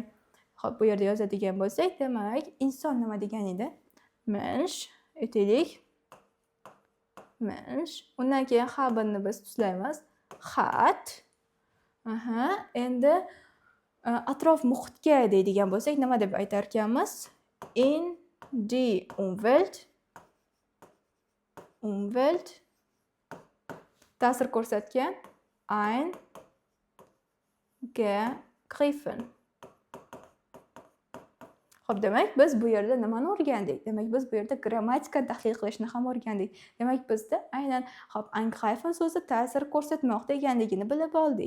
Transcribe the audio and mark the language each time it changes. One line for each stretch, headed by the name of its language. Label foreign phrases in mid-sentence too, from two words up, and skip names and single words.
Uzbek: Xo'p, bu yerda yozadigan bo'lsak, demak, inson nima degan edi? Mensch, aytaylik. Mensch. Undan keyin habenni biz tuslaymiz. Hat. Endi atrof muhitga deydigan bo'lsak, nima deb aytar ekanmiz?
German: In die Umwelt
Uzbek: ta'sir ko'rsatgan eingegriffen. Xo'p, demak, biz bu yerda nimani o'rgandik? Demak, biz bu yerda grammatikani tahlil qilishni ham o'rgandik. Demak, bizda aynan xo'p, eingreifen so'zi ta'sir ko'rsatmoq deganligini bilib oldik.